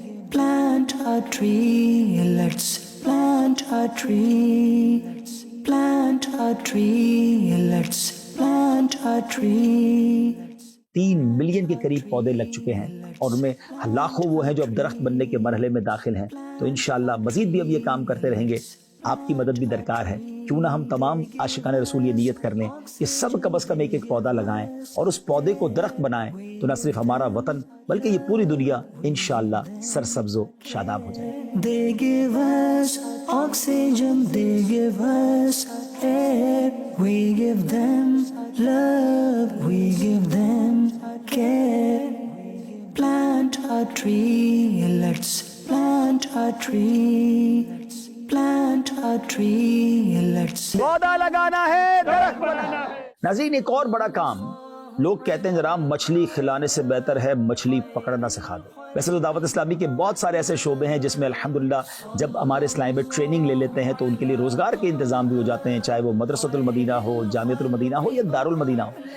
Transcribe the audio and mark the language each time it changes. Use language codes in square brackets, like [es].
[en] Plant a tree, let's plant a tree. Plant a tree, let's plant a tree. [ur] 3 million کے قریب پودے لگ چکے ہیں اور ان میں لاکھوں وہ ہیں جو اب درخت بننے کے مرحلے میں داخل ہیں. تو انشاءاللہ مزید بھی اب یہ کام کرتے رہیں گے. آپ کی مدد بھی درکار ہے. کیوں نہ ہم تمام عاشقان رسول یہ نیت کر لیں کہ سب کم از کم ایک پودا لگائیں اور اس پودے کو درخت بنائیں, تو نہ صرف ہمارا وطن بلکہ یہ پوری دنیا انشاءاللہ سرسبز و شاداب ہو جائے. [en] They give us oxygen, they give us air, we give them love, we give them care. Plant a tree, let's plant a tree. Plant a tree, let's [ur] پودا لگانا ہے, درخت بنانا ہے. ناظرین, ایک اور بڑا کام, لوگ کہتے ہیں جناب مچھلی کھلانے سے بہتر ہے مچھلی پکڑنا سکھا دو. ویسے تو دعوت اسلامی کے بہت سارے ایسے شعبے ہیں جس میں الحمدللہ جب ہمارے اسلامی میں ٹریننگ لے لیتے ہیں تو ان کے لیے روزگار کے انتظام بھی ہو جاتے ہیں، چاہے وہ مدرسۃ المدینہ ہو، جامعۃ المدینہ ہو یا دارالمدینہ ہو.